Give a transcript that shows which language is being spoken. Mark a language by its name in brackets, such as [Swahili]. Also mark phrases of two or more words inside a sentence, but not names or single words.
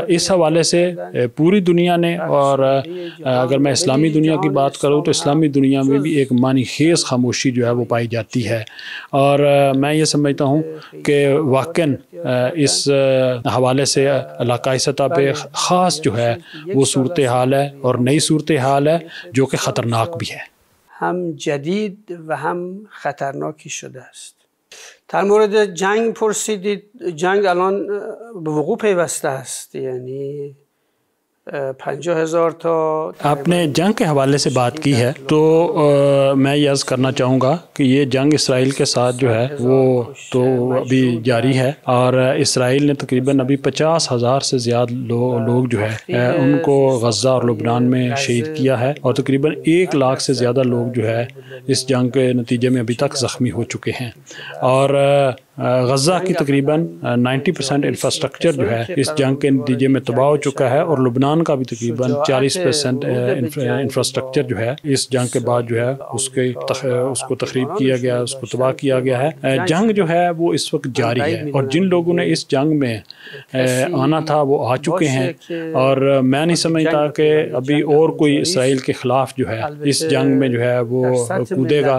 [Urdu] اس حوالے سے پوری دنیا نے، اور اگر میں اسلامی دنیا کی بات کروں تو اسلامی دنیا میں بھی ایک معنی خیز خاموشی جو ہے وہ پائی جاتی ہے اور میں یہ سمجھتا ہوں کہ واقعی اس حوالے سے علاقائی سطح پہ خاص جو ہے وہ صورت حال ہے اور نئی صورت حال ہے جو کہ خطرناک بھی ہے. [Persian] هم جدید و هم خطرناکی شده است. در مورد جنگ پرسیدید. جنگ الان به وقوع پیوسته است، یعنی 50,000 تا [Urdu] آپ نے جنگ کے حوالے سے بات کی ہے تو میں یہ عرض کرنا چاہوں گا کہ یہ جنگ اسرائیل کے ساتھ جو ہے وہ تو ابھی جاری ہے اور اسرائیل نے تقریباً ابھی 50,000 سے زیادہ لوگ جو ہے ان کو غزہ اور لبنان میں شہید کیا ہے اور تقریباً 1 لاکھ سے زیادہ لوگ جو ہے اس جنگ کے نتیجے میں ابھی تک زخمی ہو چکے ہیں اور غزہ کی تقریباً 90% انفراسٹرکچر جو ہے اس جنگ کے نتیجے میں تباہ ہو چکا ہے، اور لبنان کا بھی تقریباً 40% انفراسٹرکچر جو ہے اس جنگ کے بعد جو ہے اس کو تخریب کیا گیا، اس کو تباہ کیا گیا ہے۔ جنگ جو ہے وہ اس وقت جاری ہے، اور جن لوگوں نے اس جنگ میں آنا تھا وہ آ چکے ہیں، اور میں نہیں سمجھتا کہ ابھی اور کوئی اسرائیل کے خلاف جو ہے اس جنگ میں جو ہے وہ کودے گا۔